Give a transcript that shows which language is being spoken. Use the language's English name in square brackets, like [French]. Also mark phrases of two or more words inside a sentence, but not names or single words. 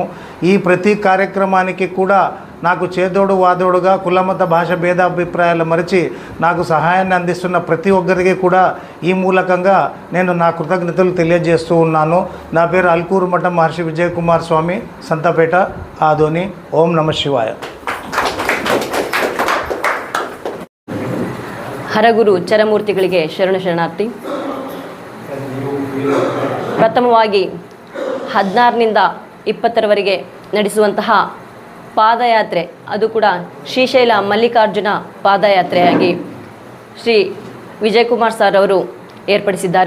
[Telugu] ఈ ప్రతి కార్యక్రమానికి కూడా నాకు చేదోడు వాదోడుగా కులమత భాష భేదాభిప్రాయాలు మరిచి నాకు సహాయాన్ని అందిస్తున్న ప్రతి ఒక్కరికి కూడా ఈ మూలకంగా నేను నా కృతజ్ఞతలు తెలియజేస్తూ ఉన్నాను. నా పేరు అల్కూరు మఠం మహర్షి విజయ్ కుమార్ స్వామి, సంతపేట, ఆదోని. [Sanskrit] ఓం నమః శివాయ. [Kannada] ಹರಗುರು ಚರಮೂರ್ತಿಗಳಿಗೆ ಶರಣಾರ್ಥಿ. ಪ್ರಥಮವಾಗಿ 16ರಿಂದ 20ರವರೆಗೆ ನಡೆಸುವಂತಹ ಪಾದಯಾತ್ರೆ, ಅದು ಕೂಡ ಶ್ರೀಶೈಲ ಮಲ್ಲಿಕಾರ್ಜುನ ಪಾದಯಾತ್ರೆಯಾಗಿ ಶ್ರೀ ವಿಜಯಕುಮಾರ್ ಸರ್ ಅವರು ಏರ್ಪಡಿಸಿದ್ದಾರೆ.